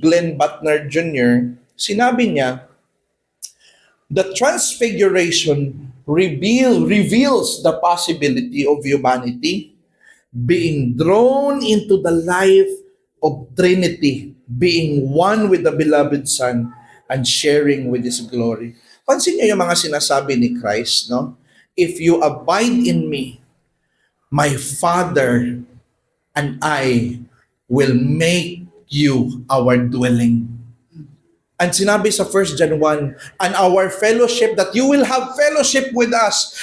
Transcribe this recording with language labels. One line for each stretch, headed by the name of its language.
English: Glenn Butner Jr.,
Filipino: sinabi niya,
English: the transfiguration reveals the possibility of humanity being drawn into the life of Trinity, being one with the beloved Son and sharing with His glory.
Filipino: Pansin niyo yung mga sinasabi ni Christ, no?
English: If you abide in me, my Father and I will make you our dwelling. And
Filipino: sinabi sa
English: 1 John 1, and our fellowship, that you will have fellowship with us.